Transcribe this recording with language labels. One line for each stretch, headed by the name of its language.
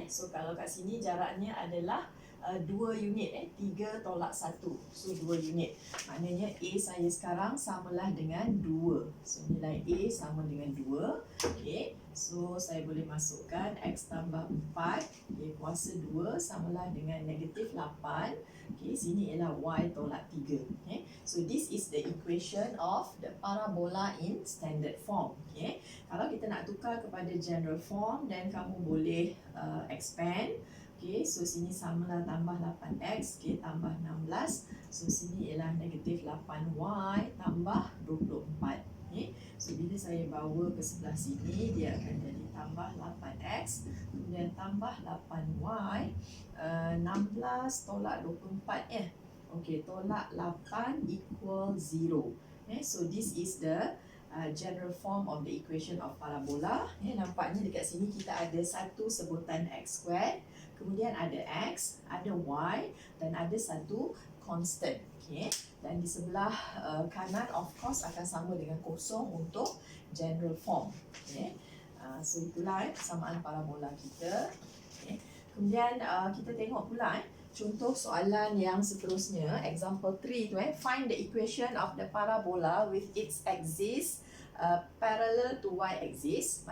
Malay: So kalau kat sini jaraknya adalah 2 unit, 3 tolak 1. So 2 unit. Maknanya A saya sekarang samalah dengan 2. So nilai A sama dengan 2. Okay. So saya boleh masukkan X tambah 4 kuasa 2 samalah dengan negatif 8. Okay, sini ialah Y tolak 3. Okay.
English: So this is the equation of the parabola in standard form.
Malay: Okay. Kalau kita nak tukar kepada general form, dan kamu boleh expand. Okay, so sini samalah tambah 8X, okay, tambah 16. So sini ialah negatif 8Y tambah 24. Okay. So bila saya bawa ke sebelah sini, dia akan jadi tambah 8X, kemudian tambah 8Y, 16 tolak 24 ya. Okay, tolak 8 equal 0.
English: So this is the general form of the equation of parabola.
Malay: Nampaknya dekat sini kita ada satu sebutan X squared, kemudian ada X, ada Y, dan ada satu constant. Okay. Dan di sebelah kanan of course akan sama dengan kosong untuk general form. Okay. So itulah persamaan parabola kita. Okay. Kemudian kita tengok pula contoh soalan yang seterusnya, example 3 tu
English: find the equation of the parabola with its axis parallel to y axis.